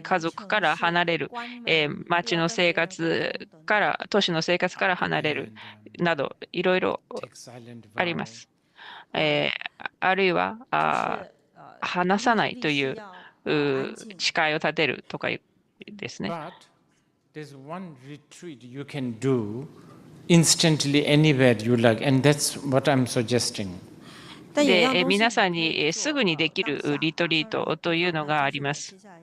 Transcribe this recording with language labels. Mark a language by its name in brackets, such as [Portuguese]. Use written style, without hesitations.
[Japanese] 家族から離れる、町の生活から、都市の生活から離れるなど、いろいろあります。あるいは話さないという誓いを立てるとかですね。 [English] But there's one retreat you can do instantly anywhere you like, and that's what I'm suggesting. [Japanese] で、皆さんにすぐにできるリトリートというのがあります。